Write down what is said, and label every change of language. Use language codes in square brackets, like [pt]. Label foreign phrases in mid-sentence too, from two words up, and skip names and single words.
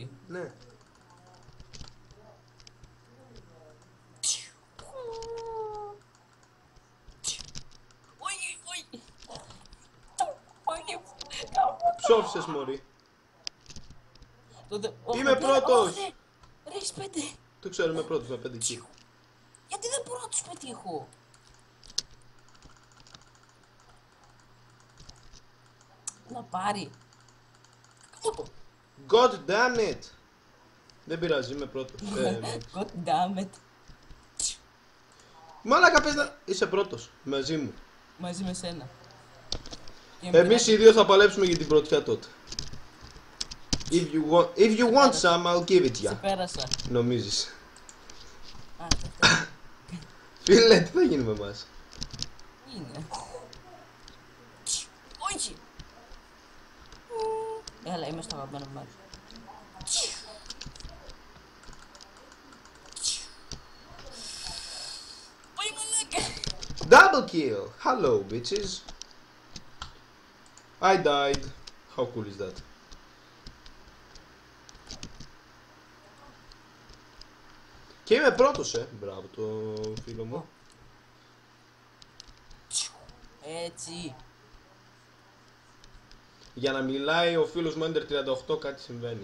[el] Ναι. Ψόφισες μωρή. Είμαι πρώτος. Ρε, έχεις 5. Το ξέρω, είμαι πρώτος με 5 kill. Γιατί δεν μπορώ να τους πετύχω. Να πάρει. [en] God damn it. [el] Δεν πειράζει, είμαι πρώτος. [en] God damn it. [el] Μαλάκα, πες να... Είσαι πρώτος, μαζί μου. Μαζί με σένα. Εμείς οι δύο θα παλέψουμε για την πρωτιά τότε. [en] If you want some, I'll give it [el] Σε [en] ya. [el] πέρασα. Νομίζεις. Φίλε, τι θα γίνει με εμάς. Είναι. Όχι. Έλα, είμαι στο αγαπημένο μέρος. Πάει μαλάκα. [en] Double kill! Hello, bitches. I died. How cool is that? [el] Και είμαι πρώτος, Μπράβο το φίλο μου. Έτσι. Για να μιλάει ο φίλος μου Ender 38 κάτι συμβαίνει.